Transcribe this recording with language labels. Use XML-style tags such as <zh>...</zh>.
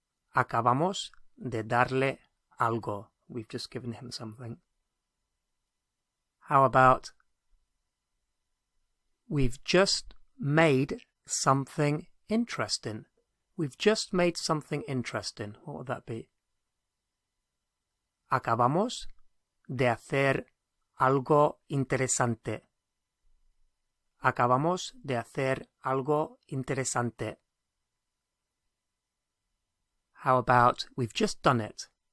<es>Acabamos de darle algo.</es> <en>We've just given him something. How about, we've just made something interesting. We've just made something interesting. What would that be?</en> <es>Acabamos de hacer algo interesante. Acabamos de hacer algo interesante.</es> <en>How about, we've just done it.</en>